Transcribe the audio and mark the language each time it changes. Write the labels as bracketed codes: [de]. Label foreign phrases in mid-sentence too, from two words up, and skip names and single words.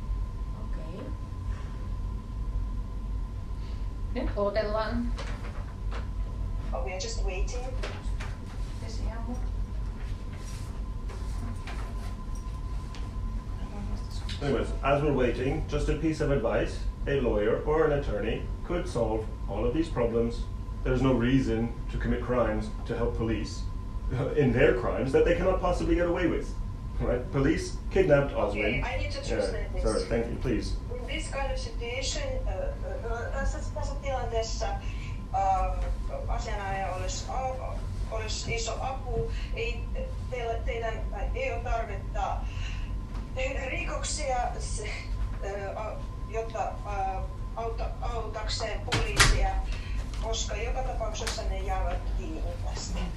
[fi] Okei. Nyt odotellaan. [en] We are just waiting. Anyways, as we're waiting, just a piece of advice: a lawyer or an attorney could solve all of these problems. There's no reason to commit crimes to help police in their crimes that they cannot possibly get away with. Right? Police kidnapped Oswin. Okay, I need to translate this. Sorry, thank you, please. In this kind of situation, [fi] tässä tilanteessa asianajaja olisi iso apu. Teidän ei ole tarvetta tehdä rikoksia, jotta autakseen poliisia, koska joka tapauksessa ne jäävät kiinni tästä.